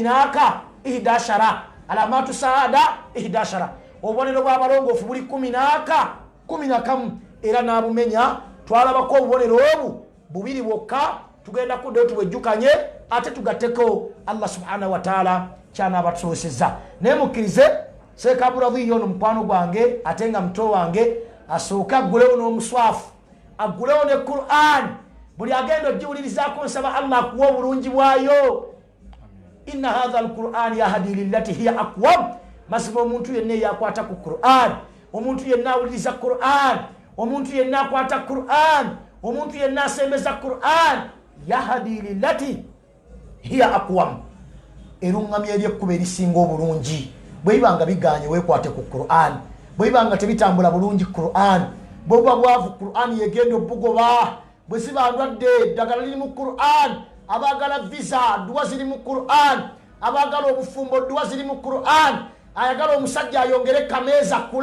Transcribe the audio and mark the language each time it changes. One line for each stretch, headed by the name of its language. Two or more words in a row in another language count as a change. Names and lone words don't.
Ganda: 11
Arabic: علامات السعادة
Ganda: 11 obubonero bw'abalongoofu buli 11 era n'abumenya twalabako obubonero obu bubiri bwokka tugenda kuddeyo tubwejjukanye ate tugatteko
Arabic: الله سبحانه وتعالى
Ganda: kyanaaba tusobosezza naye mukkirize Sheikh Abu Radiyon mukwano gwange ate nga muto wange asooke aggulewo n'omuswafu aggulewo ne Qur'an buli agenda ogiwulirizaako nsaba Allah akuwa obulungi bwayo
Arabic: إن هذا القرآن يهدي للتي هي أقوم
Ganda: mazima omuntu yenna yakwata ku Qur'an omuntu yenna awuliriza Qur'an omuntu yenna akwata Qur'an omuntu yenna asembeza Qur'an
Arabic: يهدي للتي هي أقوم
Ganda: erungamya eryekkuba erisinga obulungi bwe ibanga biganye weekwate ku Qur'an bwe ibanga tebitambula bulungi Qur'an bwe buba bwavu Qur'an yegenda obugoba bwe ziba ndwadde eddagala liri mu Qur'an abagala visa dduwa ziri mu Qur'an abagala obufumbo dduwa ziri mu Qur'an ayagala omusajja ayongere kameeza